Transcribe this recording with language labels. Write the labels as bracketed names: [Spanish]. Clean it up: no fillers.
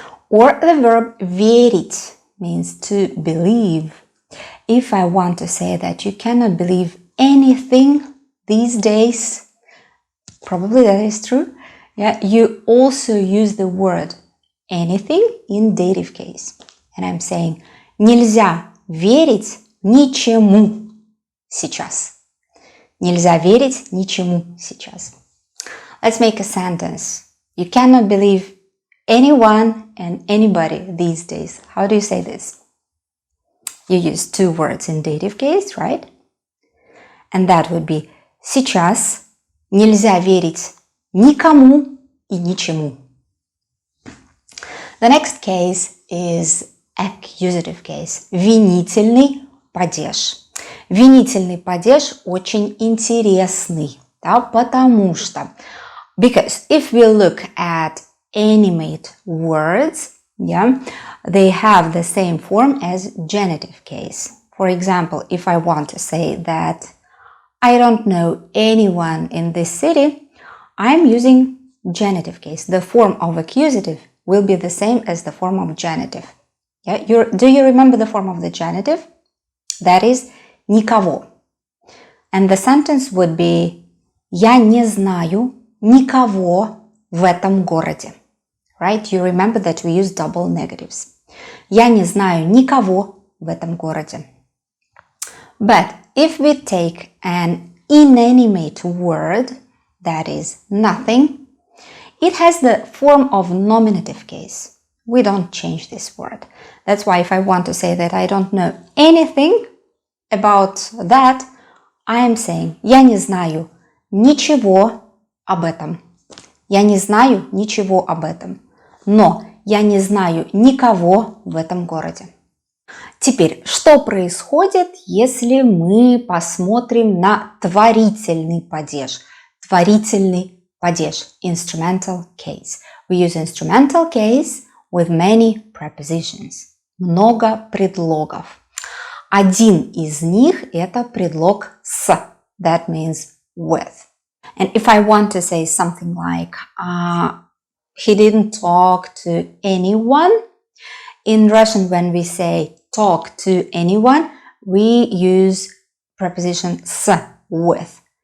[English] Or the verb верить means to believe. If I want to say that you cannot believe anything these days, probably that is true. Yeah, you also use the word anything in dative case. And I'm saying [Russian] нельзя верить ничему сейчас. Нельзя верить ничему сейчас. [English] Let's make a sentence. You cannot believe anyone and anybody these days. How do you say this? you use two words in dative case, right? And that would be [Russian] сейчас нельзя верить никому и ничему. [English] The next case is accusative case. [Russian] Винительный падеж. Винительный падеж очень интересный, да, потому что [English] because if we look at animate words, yeah, they have the same form as genitive case. For example, if I want to say that I don't know anyone in this city, I'm using genitive case. The form of accusative will be the same as the form of genitive. Yeah? Do you remember the form of the genitive? That is никого. And the sentence would be [Russian] я не знаю никого в этом городе. [English] Right? You remember that we use double negatives. [Russian] Я не знаю никого в этом городе. [English] But if we take an inanimate word, that is nothing, it has the form of nominative case. We don't change this word. That's why if I want to say that I don't know anything about that, I am saying [Russian] я не знаю ничего об этом. Я не знаю ничего об этом. Но я не знаю никого в этом городе. Теперь, что происходит, если мы посмотрим на творительный падеж? Творительный падеж, [English] instrumental case. We use instrumental case with many prepositions. [Russian] Много предлогов. Один из них это предлог с. [English] That means with. And if I want to say something like he didn't talk to anyone, in Russian when we say talk to anyone, we use preposition с, with.